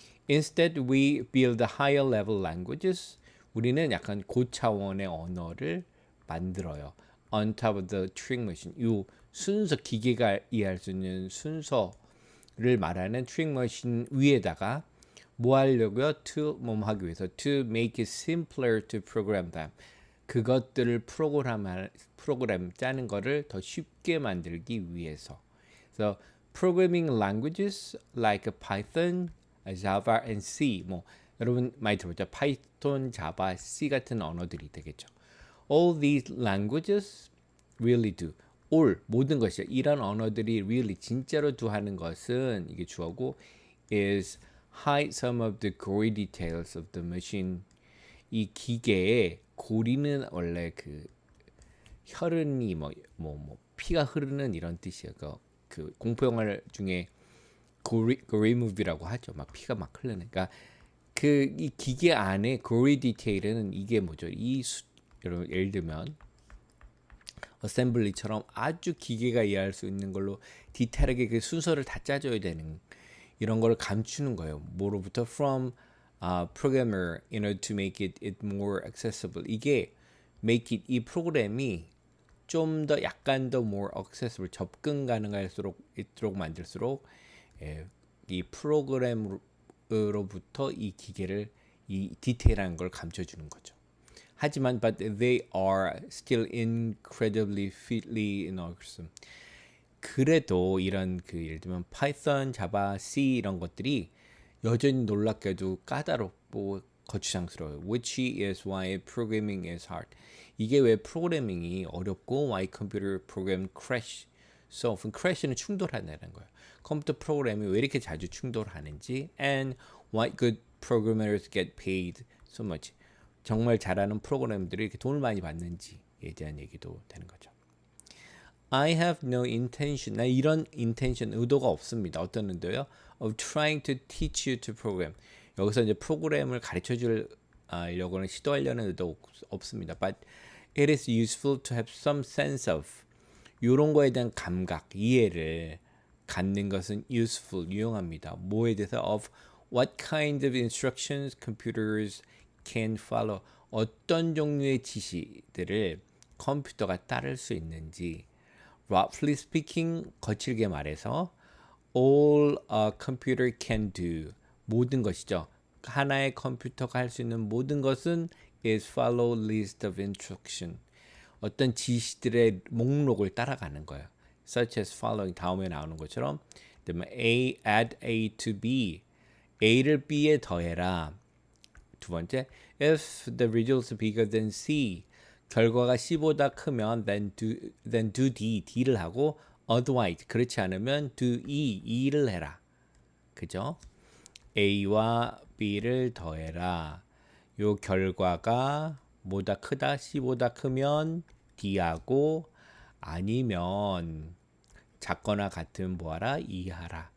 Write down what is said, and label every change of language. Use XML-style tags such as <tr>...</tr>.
<en>Instead, we build higher level languages.</en> <ko>우리는 약간 고차원의 언어를 만들어요.</ko> <en>On top of the Turing machine.</en> <ko>이 순서, 기계가 이해할 수 있는 순서를 말하는 Turing machine 위에다가 뭐 하려고요? 뭐 하기 위해서</ko> <en>to make it simpler to program them.</en> <ko>그것들을 프로그램 짜는 거를 더 쉽게 만들기 위해서.</ko> <en>So programming languages like Python, Java, and C.</en> <ko>뭐 여러분 많이 들어보죠? 파이톤, 자바, C 같은 언어들이 되겠죠.</ko> <en>All these languages really do.</en> <ko>all 모든 것이죠. 이런 언어들이</ko> <en>really 진짜로 do</en> <ko>하는 것은 이게 주어고</ko> <en>is hide some of the gory details of the machine.</en> <ko>이 기계의 고리는 원래 그 혈흔이 뭐 피가 흐르는 이런 뜻이에요. 그 공포 영화 중에 고리 무비라고 하죠. 막 피가 막 흐르는. 그러니까 그 이 기계 안에 고리 디테일은 이게 뭐죠? 여러분 예를 들면 어셈블리처럼 아주 기계가 이해할 수 있는 걸로 디테일하게 그 순서를 다 짜줘야 되는 이런 걸 감추는 거예요. 뭐로부터</ko> <en>from programmer in order to make it more accessible.</en> <ko>이게 make it 이 프로그램이 좀 더 약간 더</ko> <en>more accessible</en> <ko>접근 가능할수록 있도록 만들수록 이 프로그램으로부터 이 기계를 이 디테일한 걸 감춰주는 거죠. 하지만</ko> <en>but they are still incredibly fiddly and awesome.</en> <ko>그래도 이런 그 예를 들면 파이썬, 자바, C 이런 것들이 여전히 놀랍게도 까다롭고 거추장스러워요.</ko> <en>Which is why programming is hard.</en> <ko>이게 왜 프로그래밍이 어렵고</ko> <en>why computer program crash so often.</en> <ko>crash는 충돌한다는 거예요. 컴퓨터 프로그램이 왜 이렇게 자주 충돌하는지</ko> <en>and why good programmers get paid so much.</en> <ko>정말 잘하는 프로그램들이 이렇게 돈을 많이 받는지에 대한 얘기도 되는 거죠.</ko> <en>I have no intention.</en> <ko>나 이런</ko> <en>intention</en> <ko>의도가 없습니다. 어떤 의도요?</ko> <en>Of trying to teach you to program.</en> <ko>여기서 이제 프로그램을 가르쳐 주려고는 시도하려는 의도 없습니다.</ko> <en>But it is useful to have some sense of.</en> <ko>이런 거에 대한 감각, 이해를 갖는 것은 useful, 유용합니다. 뭐에 대해서</ko> <en>of what kind of instructions computers can follow.</en> <ko>어떤 종류의 지시들을 컴퓨터가 따를 수 있는지.</ko> <en>Roughly speaking,</en> <ko>거칠게 말해서</ko> <en>all a computer can do.</en> <ko>모든 것이죠. 하나의 컴퓨터가 할 수 있는 모든 것은</ko> <en>is follow list of instruction.</en> <ko>어떤 지시들의 목록을 따라가는 거예요.</ko> <en>Such as following</en> <ko>다음에 나오는 것처럼</ko> <en>A add A to B.</en> <ko>A를 B에 더해라. 두 번째,</ko> <en>if the result is bigger than C.</en> <ko>결과가 C보다 크면</ko> <en>then do D.</en> <ko>D를 하고 otherwise 그렇지 않으면</ko> <en>do E</en> <ko>를 해라. 그죠? A와 b를 더해라. 요 결과가 뭐다 크다? C보다 크면 D하고 아니면 작거나 같으면 뭐하라? 이하라.</ko>